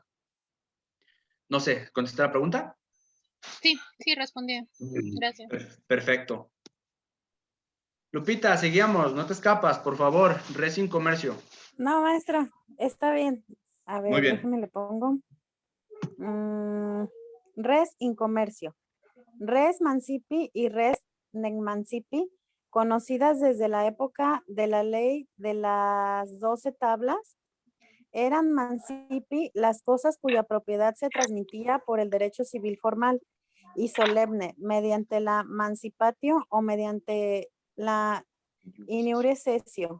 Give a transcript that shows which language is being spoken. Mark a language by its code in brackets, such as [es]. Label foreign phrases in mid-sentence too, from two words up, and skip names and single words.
[es] No sé, ¿contesta la pregunta? Sí, respondí. Gracias. Perfecto. Lupita, seguimos, no te escapas, por favor. Res sin comercio. No, maestra, está bien. A Muy ver, bien. déjame le pongo. [la] Res in comercio. Res mancipi y res necmancipi, [es] conocidas desde la época de la ley de las 12 tablas, eran mancipi las cosas cuya propiedad se transmitía por el derecho civil formal y solemne mediante la mancipatio o mediante la [la] iniure cesio.